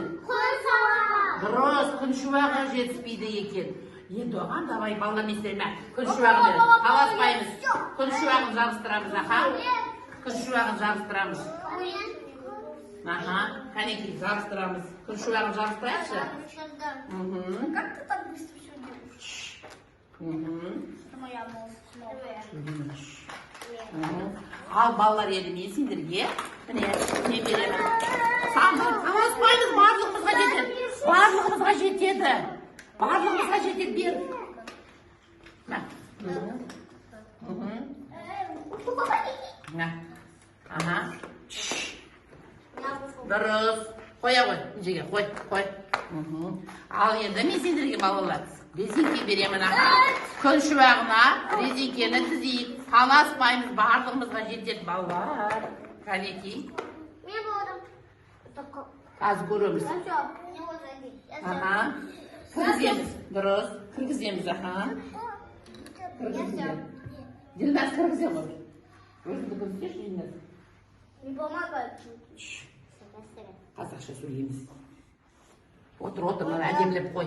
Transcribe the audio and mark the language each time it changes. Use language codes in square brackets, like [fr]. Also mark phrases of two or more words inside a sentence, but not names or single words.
[kk] Дұрыс, күн шуағы жетіспейді екен. Енді оған давай балалар не істейме? Күн шуағын таласпаймыз. Күн шуағын жабыстырамыз, аха? Күн шуағын жабыстырамыз. Аха, қанекей жабыстырамыз. Күн шуағын жабыстырайықшы. [ru] Как ты так быстро все делаешь? Это моя молодость. [kk] Ал балалар енді мен сендерге міне не беремін. Таласпаймыз, барлығымызға жетеді. Барлығымызға жетеді. Барлығымызға жетеді, бер. Ага. Дұрыс. Қоя ғой, жерге қой. Ал енді мен сендерге балалар резинке беремін, аха. Күн шуағына резинкені тізейік. Таласпаймыз, барлығымызға жетеді балалар. Қанекей. [ru] Мне было [kk] Аз көреміз. Аха. Кіргіземіз. Дұрыс. Кіргіземіз, аха. Кіргіземіз. Дилназ кіргізе ғой. Өзіңді кіргізеші, Дилназ. [ru] Не помогает. [kk] Қазақша сөйлейміз. Отыр, мына әдемілеп қой.